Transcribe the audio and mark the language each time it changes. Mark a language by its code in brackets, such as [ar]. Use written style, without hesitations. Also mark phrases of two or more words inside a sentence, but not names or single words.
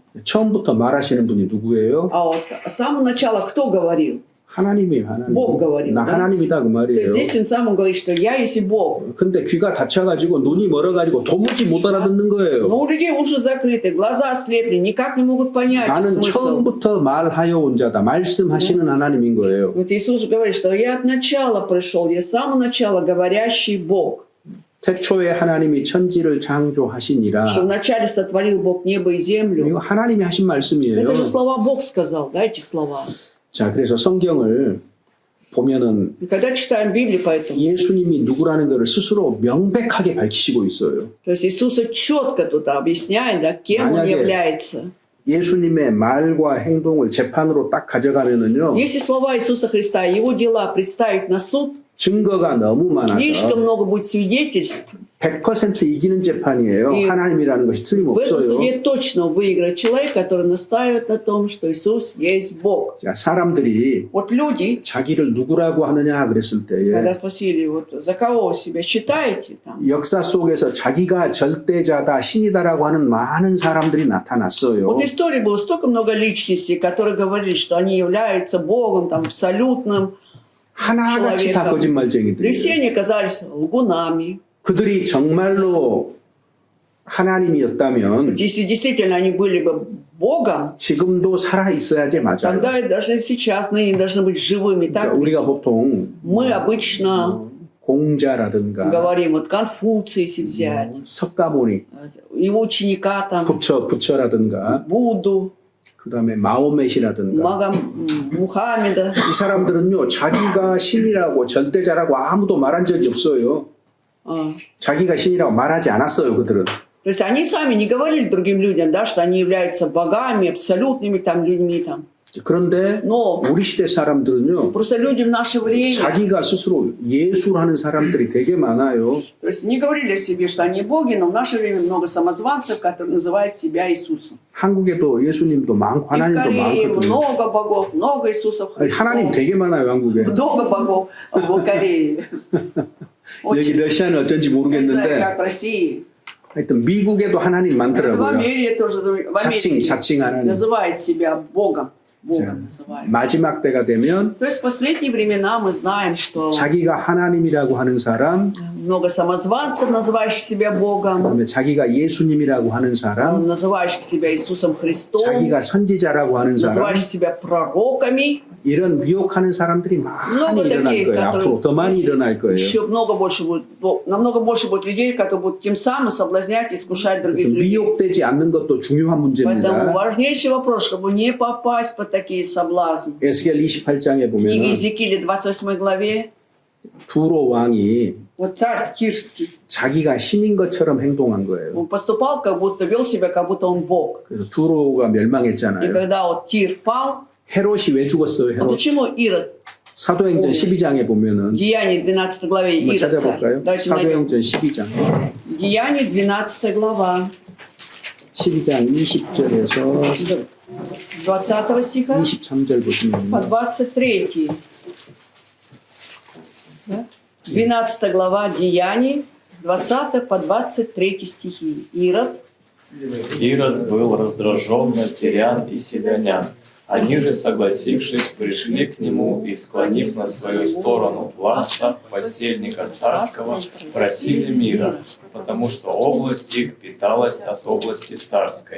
[ko] 처음부터 말하시는 분이 누구예요? [ru] А вот с самого начала кто говорил? [ko] 하나님이에요. 하나님. [ru] Бог говорил, [ko] 나 [ru] да? [ko] 하나님이다 그 [ru] То [ko] 말이에요. [ru] есть здесь тем самым говорит, что я есть и Бог. [ko] 근데 귀가 닫혀가지고 눈이 멀어가지고 도무지 못 알아듣는 거예요. [ru] Но у людей уши закрыты, глаза ослепли, никак не могут понять [ko] 나는 [ru] смысл. [ko] 처음부터 말하여 온 자다. 말씀하시는 하나님인 거예요. [ru] Вот Иисус говорит, что я от начала пришел, я с самого начала говорящий Бог. [ko] 태초에 하나님이 천지를 창조하시니라. [ru] Что вначале сотворил Бог небо и землю. [ko] 이거 하나님이 하신 말씀이에요. [ru] Это же слова Бог сказал, да, эти слова. [ko] 자, 그래서 성경을 보면은 [ru] И когда читаем Библию, поэтому, [ko] 예수님이 누구라는 것을 스스로 명백하게 밝히시고 있어요. [ru] то есть Иисус четко тут объясняет, да, кем Он [ko] 만약에 [ru] является. [ko] 예수님의 말과 행동을 재판으로 딱 가져가면은요, [ru] Если слова Иисуса Христа и Его дела представить на суд, [ko] 증거가 너무 [ru] слишком [ko] 많아서 [ru] много будет свидетельств. [ko] 100% 이기는 재판이에요. 이- 하나님이라는 것이 [ru] В этом [ko] 틀림없어요. [ru] суде точно выиграет человек, который настаивает на том, что Иисус есть Бог. [ko] 자, 사람들이 [ru] Вот люди, [ko] 자기를 누구라고 하느냐 그랬을 [ru] когда [ko] 때에 [ru] спросили, вот за кого себя считаете, там, [ko] 역사 속에서 자기가 절대자다, 신이다라고 하는 많은 사람들이 나타났어요. [ru] вот в истории было столько много личностей, которые говорили, что они являются Богом, там, абсолютным, [ko] 하나같이 다 [ru] человеком. Да и [ko] 거짓말쟁이들이에요. [ru] все они оказались лгунами. [ko] 그들이 정말로 하나님이었다면 [ru] Если действительно они были бы Богом, [ko] 지금도 살아 있어야지 맞아요. [ru] тогда даже сейчас, ныне должны быть живыми. Так [ko] 우리가 보통 [ru] мы обычно [ko] 공자라든가 [ru] говорим, вот Конфуция, если взять, [ko] 석가모니, [ru] его ученика, там, [ko] 부처라든가 [ru] Будду, [ko] 그다음에 마호멧이라든가 [ru] Мухаммеда. [ko] 이 사람들은요 자기가 신이라고 절대자라고 아무도 말한 적이 없어요. [ru] А, [ko] 자기가 신이라고 말하지 않았어요. 그들은. [ru] То есть они сами не говорили другим людям, да, что они являются богами, абсолютными там людьми. Там. [ko] 그런데 [ru] Но [ko] 우리 시대 사람들은요 [ru] просто люди в наше время, [ko] 자기가 스스로 예수라는 사람들이 되게 많아요. [ru] то есть не говорили о себе, что они боги, но в наше время много самозванцев, которые называют себя Иисусом. [ko] 한국에도 예수님도 많고 [ru] И в [ko] 하나님도 [ru] Корее [ko] 많거든요. [ru] много богов, много Иисусов [ko] 아니, [ru] Христов. [ko] 하나님 되게 많아요 한국에. [ru] Много богов в Корее. [ko] 여기 [ru] Очень. [ko] 러시아는 어쩐지 [ru] Не знаю, [ko] 모르겠는데 [ru] как в России. [ko] 하여튼 미국에도 하나님 [ru] В [ko] 많더라고요. [ru] Америке тоже, в Америке [ko] 자칭 하나님. [ru] называет себя Богом. [ko] 자, [ru] Богом называют. [ko] 마지막 때가 되면 [ru] То есть в последние времена мы знаем, что [ko] 자기가 하나님이라고 하는 사람, [ru] много самозванцев, называющих себя Богом, [ko] 그다음에 자기가 예수님이라고 하는 사람, [ru] называющих себя Иисусом Христом, [ko] 자기가 선지자라고 하는 사람, [ru] называющих себя пророками. [ko] 이런 미혹하는 사람들이 많이 [ru] Много [ko] 일어날 [ru] таких, [ko] 거예요. 앞으로 더 많이 일어날 거예요. [ru] еще много больше будет, намного больше будет людей, которые будут тем самым соблазнять и искушать других [ko] 그래서 [ru] людей. [ko] 미혹되지 않는 것도 중요한 [ru] Поэтому [ko] 문제입니다. [ru] важнейший вопрос, чтобы не попасть под такие соблазны. [ko] 에스겔 28장에 [ru] В книге [ko] 보면 [ru] Иезекииля 28 главе [ko] 두로 왕이 [ru] вот царь Кирский, [ko] 자기가 신인 것처럼 행동한 거예요. [ru] он поступал, как будто вел себя, как будто он Бог. [ko] 그래서 두로가 [ru] И [ko] 멸망했잖아요. [ru] когда вот Тир пал, [ko] 헤롯이 왜 죽었어요? [ru] ну [ko] 헤롯. [ru] почему Ирод? [ko] 사도행전 12장에 보면은 [ru] Деяние 12 главе [ko] 한번 [ru] Ирод царь. [ko] 찾아볼까요? [ru] Давайте найдем. [ko] 사도행전 12장. [ru] Деяние 12 глава. [ko] 12장 20절에서 [ru] С 20 стиха [ko] 23절 보시면 [ru] по 23. Да? 12 глава Деяний с 20 по 23 стихи. Ирод. Ирод был раздражен на тирян и селянян. Они же, согласившись, пришли к нему и, склонив на свою сторону Власта, постельника царского, просили мира, потому что область их питалась от области царской.